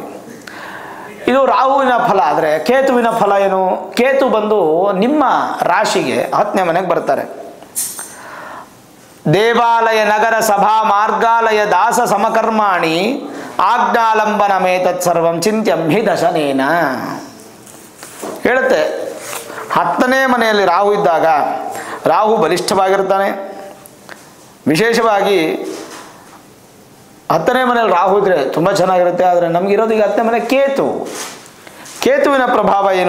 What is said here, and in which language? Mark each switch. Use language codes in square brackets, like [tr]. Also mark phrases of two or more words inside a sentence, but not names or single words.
[kn] ಇದು ರಾಹುವಿನ ಫಲ. ಆದರೆ ಕೇತುವಿನ ಫಲ ಏನು? ಕೇತು ಬಂದು ನಿಮ್ಮ ರಾಶಿಗೆ 10ನೇ ಮನೆಗೆ ಬರ್ತಾರೆ. [sa] ದೇವಾಲಯ ನಗರ ಸಭಾ ಮಾರ್ಗಾಲಯ ದಾಸ ಸಮಕರ್ಮಾಣಿ ಆಜ್ಞಾಲಂಬನ ಮೇತತ್ ಸರ್ವಂ ಚಿಂತ್ಯಂ ಹಿ ದಶನೇನ ಹೇಳುತ್ತೆ. [kn] 10ನೇ ಮನೆಯಲ್ಲಿ ರಾಹು ಇದ್ದಾಗ ರಾಹು ಬಲಿಷ್ಠವಾಗಿರ್ತಾನೆ. ವಿಶೇಷವಾಗಿ 10ನೇ ಮನೆಯಲ್ಲಿ ರಾಹು ಇದ್ರೆ ತುಂಬ ಚೆನ್ನಾಗಿರುತ್ತೆ. ಆದರೆ ನಮಗಿರೋದು ಈಗ 10ನೇ ಮನೆ ಕೇತುವಿನ ಪ್ರಭಾವ ಏನು?